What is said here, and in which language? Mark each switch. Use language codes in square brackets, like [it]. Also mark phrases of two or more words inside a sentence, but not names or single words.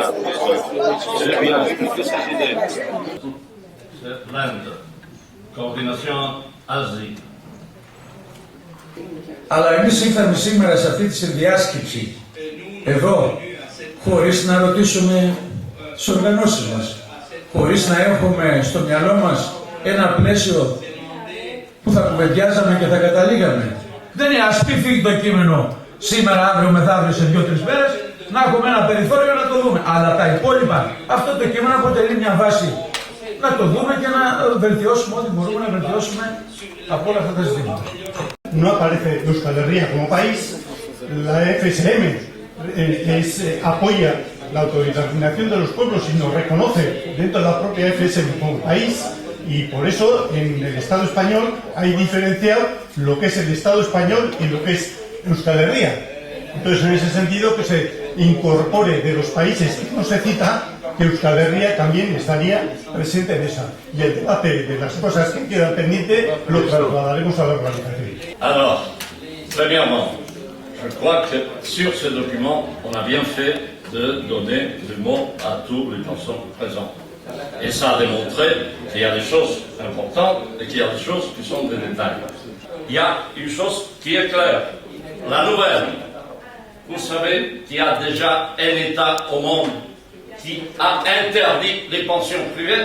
[fr] C'est bien expliqué ses idées. C'est l'Inde, coordination Asie. [el] Αλλά εμείς ήρθαμε σήμερα σε αυτή τη συνδιάσκεψη, εδώ, χωρίς να ρωτήσουμε τις οργανώσεις μας, χωρίς να έχουμε στο μυαλό μας ένα πλαίσιο που θα κουβεντιάζαμε και θα καταλήγαμε. Δεν είναι ας πει φύγει το κείμενο σήμερα, αύριο, μεθαύριο, σε 2-3 μέρες, να έχουμε ένα περιθώριο να το δούμε. Αλλά τα υπόλοιπα, αυτό το κείμενο αποτελεί μια βάση να το δούμε και να βελτιώσουμε ό,τι μπορούμε να βελτιώσουμε από όλα αυτά τα ζητήματα. [es] No aparece Euskal Herria como país, la FSM apoya la autodeterminación de los pueblos y nos reconoce dentro de la propia FSM como país, y por eso en el Estado español hay diferenciado lo que es el Estado español y lo que es Euskal Herria. Entonces, en ese sentido, que se incorpore de los países que no se cita, que Euskal Herria también estaría presente en esa. Y el debate de las cosas que quedan pendientes lo trasladaremos a la organización. [fr] Alors, premièrement, je crois que sur ce document, on a bien fait de donner le mot à tous les personnes présentes. Et ça a démontré qu'il y a des choses importantes et qu'il y a des choses qui sont des détails. Il y a une chose qui est claire. La nouvelle, vous savez qu'il y a déjà un État au monde qui a interdit les pensions privées.